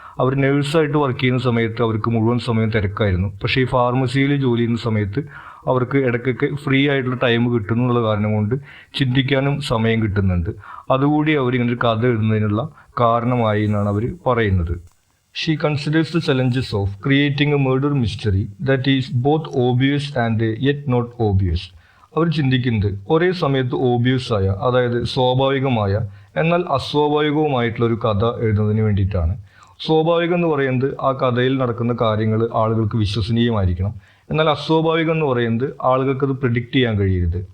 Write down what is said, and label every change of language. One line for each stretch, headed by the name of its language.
Malayalam: അവർ നേഴ്സായിട്ട് work ചെയ്യുന്ന സമയത്ത് അവർക്ക് മുഴുവൻ സമയം തിരക്കായിരുന്നു. പക്ഷേ ഈ ഫാർമസിയിൽ ജോലി ചെയ്യുന്ന സമയത്ത് അവർക്ക് ഇടയ്ക്കൊക്കെ ഫ്രീ ആയിട്ടുള്ള ടൈം കിട്ടുന്നു എന്നുള്ള കാരണം കൊണ്ട് ചിന്തിക്കാനും സമയം കിട്ടുന്നുണ്ട്. അതുകൂടി അവരിങ്ങനെ ഒരു കഥ എഴുതുന്നതിനുള്ള കാരണമായി എന്നാണ് അവർ പറയുന്നത്.
English: She considers the challenges of creating a murder mystery that is both obvious and yet not obvious.
Malayalam: അവർ ചിന്തിക്കുന്നത് ഒരേ സമയത്ത് ഓബിയസ് ആയ, അതായത് സ്വാഭാവികമായ, എന്നാൽ അസ്വാഭാവികവുമായിട്ടുള്ള ഒരു കഥ എഴുതുന്നതിന് വേണ്ടിയിട്ടാണ്. സ്വാഭാവികം എന്ന് പറയുന്നത് ആ കഥയിൽ നടക്കുന്ന കാര്യങ്ങൾ ആളുകൾക്ക് വിശ്വസനീയമായിരിക്കണം. എന്നാൽ അസ്വാഭാവികം എന്ന് പറയുന്നത് ആളുകൾക്ക് അത് പ്രിഡിക്റ്റ് ചെയ്യാൻ കഴിയരുത്.